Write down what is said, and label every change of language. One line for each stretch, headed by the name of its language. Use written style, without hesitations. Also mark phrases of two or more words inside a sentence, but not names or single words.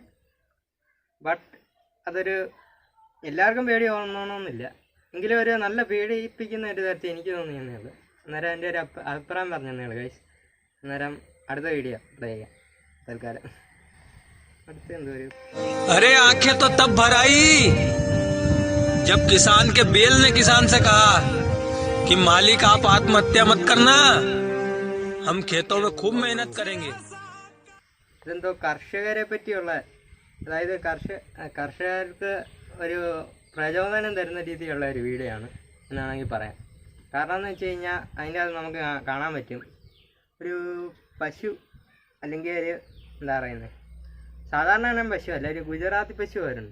Malayalam: ബട്ട് എല്ലാവർക്കും പേടി തോന്നണമെന്നില്ല. എങ്കിലും ഒരു നല്ല പേടിപ്പിക്കുന്ന ഒരു തരത്തിൽ എനിക്ക് തോന്നിയെന്നേ ഉള്ളൂ. അന്നേരം എൻ്റെ ഒരു അഭിപ്രായം പറഞ്ഞതേ ഉള്ളൂ ഗൈസ്. അന്നേരം അടുത്ത വീഡിയോ പ്ലേ ചെയ്യാം തൽക്കാലം. അടുത്ത എന്തോ ഒരു
Hindi: अरे आंखें तो तब भर आई जब किसान के बेल ने किसान से कहा कि मालिक आप आत्महत्या मत करना, हम खेतों में खूब मेहनत करेंगे.
Malayalam: ഇതെന്തോ കർഷകരെ പറ്റിയുള്ള, അതായത് കർഷകർക്ക് ഒരു പ്രചോദനം തരുന്ന രീതിയിലുള്ള ഒരു വീഡിയോ ആണ് എന്നാണെങ്കിൽ പറയാം. കാരണം എന്ന് വെച്ച് കഴിഞ്ഞാൽ അതിൻ്റെ അത് നമുക്ക് കാണാൻ പറ്റും. ഒരു പശു അല്ലെങ്കിൽ ഒരു എന്താ പറയുന്നത്, സാധാരണ ഇനം പശു അല്ല, ഒരു ഗുജറാത്തി പശു വരുന്നുണ്ട്.